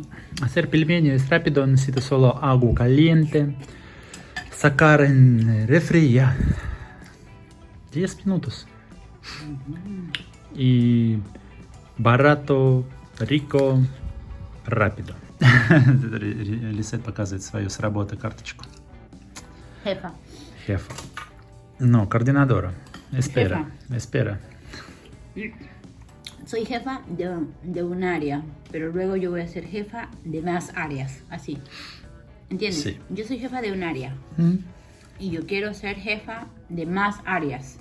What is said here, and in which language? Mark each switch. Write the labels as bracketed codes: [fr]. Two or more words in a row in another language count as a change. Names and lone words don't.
[es] Hacer pelmeni es rápido, necesito solo agua caliente, sacar en refri y ya. 10 minutos. Y barato, rico, rápido. [ru] Лисет показывает свою с работы карточку. [es] Jefa. Jefa. No, coordinadora. Espera, espera. Soy jefa de un área, pero luego yo voy a ser jefa de más áreas, así. ¿Entiendes? Sí. Yo soy jefa de un área y yo quiero ser jefa de más áreas.